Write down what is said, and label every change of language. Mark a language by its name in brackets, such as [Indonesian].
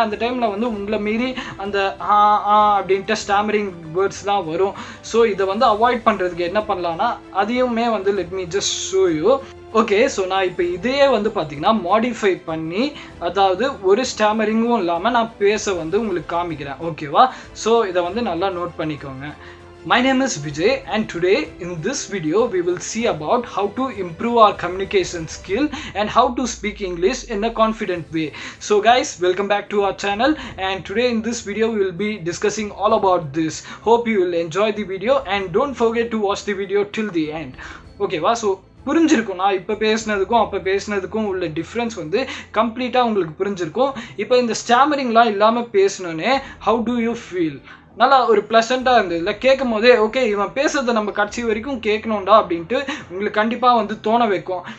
[Tamil] அந்த டைமில் வந்து உங்களை மீறி அந்த அப்படின்ட்டு ஸ்டாமரிங் வேர்ட்ஸ்லாம் வரும். ஸோ இதை வந்து அவாய்ட் பண்ணுறதுக்கு என்ன பண்ணலான்னா அதையுமே வந்து [English] Let me just show you. [Tamil] Okay so நான் இப்போ இதையே வந்து பார்த்தீங்கன்னா மாடிஃபை பண்ணி, அதாவது ஒரு ஸ்டாமரிங்கும் இல்லாமல் நான் பேச வந்து உங்களுக்கு காமிக்கிறேன். ஓகேவா, ஸோ இதை வந்து நல்லா நோட் பண்ணிக்கோங்க. [English] My name is Vijay and today in this video we will see about how to improve our communication skill and how to speak English in a confident way. So guys, welcome back to our channel and today in this video we will be discussing all about this. Hope you will enjoy the video and don't forget to watch the video till the end. [Tamil] Okay, so புரிஞ்சிருக்கும். நான் இப்போ பேசினதுக்கும் அப்போ பேசினதுக்கும் உள்ள difference வந்து கம்ப்ளீட்டாக உங்களுக்கு புரிஞ்சிருக்கும். இப்போ இந்த ஸ்டாமரிங்லாம் இல்லாமல் பேசணுன்னே [English] How do you feel? [Tamil] நல்லா ஒரு ப்ளசண்ட்டாக இருந்தது இல்லை, கேட்கும் போதே ஓகே இவன் பேசுறதை நம்ம கடைசி வரைக்கும் கேட்கணும்டா அப்படின்ட்டு உங்களுக்கு கண்டிப்பாக வந்து தோண வைக்கும்.